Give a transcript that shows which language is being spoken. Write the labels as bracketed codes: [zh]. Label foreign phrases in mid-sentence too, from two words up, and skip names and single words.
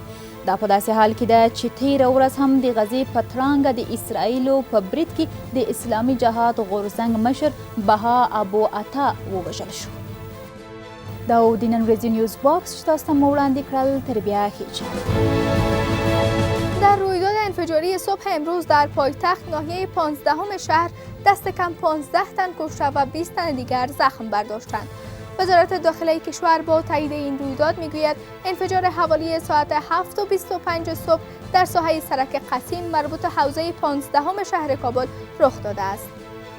[ps] دا په داسې حال کې ده چې تېره ورځ هم د غزې په ترانګه د اسرائیلو په برید کې د اسلامي جهاد غورځنګ مشر بها ابو عطا ووژل شو. دا و د نن ورځې نیوز باکس چې تاسو ته مو وړاندې کړل. تر بیا ښې. [fa] در رویداد انفجاری صبح امروز در پایتخت ناحیه 15 شهر دست کم 15 تن کشته و 20 تن دیگر زخم برداشتند. وزارت داخله کشور با تایید این رویداد میگوید انفجار حوالی ساعت 7:25 صبح در ساحه سرک قسیم مربوط حوزه 15 شهر کابل رخ داده است.